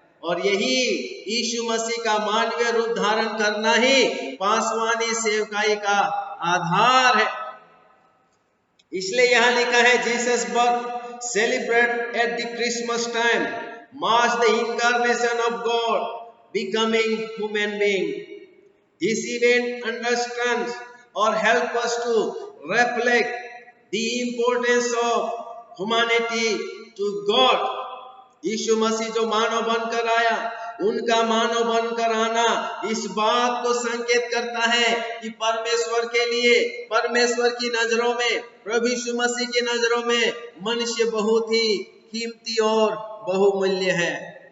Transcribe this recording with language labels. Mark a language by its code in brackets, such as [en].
[hi] और यही यीशु मसीह का मानवीय रूप धारण करना ही पासवानी सेवकाई का आधार है। [en] इसलिए यहां लिखा है, Jesus birth celebrate at the Christmas time marks the incarnation of God becoming human being. This event understands or help us to reflect the importance of humanity to God. [hi] यीशु मसीह जो मानव बनकर आया, उनका मानव बनकर आना इस बात को संकेत करता है कि परमेश्वर के लिए, परमेश्वर की नजरों में, प्रभु यीशु मसीह की नजरों में मनुष्य बहुत ही कीमती और बहुमूल्य है।